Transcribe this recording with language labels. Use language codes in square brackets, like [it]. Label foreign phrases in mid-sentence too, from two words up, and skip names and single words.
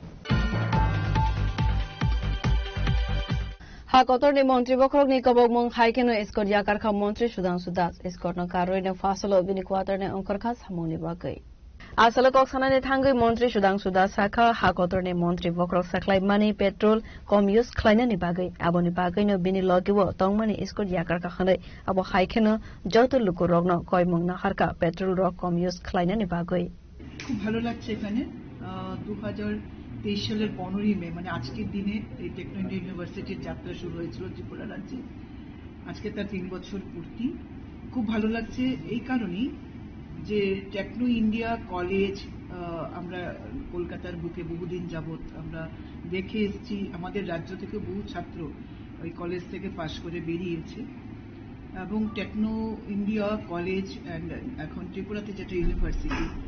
[trp] Hakotorni Montri Bokrok ni Kabogmong Haikeno Escort Yakarka Montri Sudhanshu Das Escort no Karoine Fasolo Bini Quaterni Onkarkas Hamoni Bagai Asala Koksanani Tangai Montri Sudhanshu Das Saka Hakotorni Montri Bokrok Saklai Money Petrol Comuse Kleinani Bagai Aboni Bagai no Bini Logiwo Tongmani Escort Yakarka Hane Abo Haikeno Joto Lukurogno Koimong Naharka Petrol Rock Comuse Kleinani Bagai [bn] খুব ভালো লাগছে এখানে 2023 সালের 15 মে মানে আজকের দিনে এই টেকনো ইন্ডিয়া ইউনিভার্সিটির যাত্রা শুরু হয়েছিল ত্রিপুরা রাজ্যে আজকে তার 3 বছর পূর্তি খুব ভালো লাগছে এই কারণেই যে টেকনো ইন্ডিয়া কলেজ আমরা কলকাতার বুকে বহুদিন যাবত আমরা দেখে এসেছি আমাদের রাজ্য থেকে বহু ছাত্র ওই কলেজ থেকে পাশ করে বেরিয়েছে এবং টেকনো ইন্ডিয়া কলেজ এন্ড এখন ত্রিপুরাতে যেটা ইউনিভার্সিটি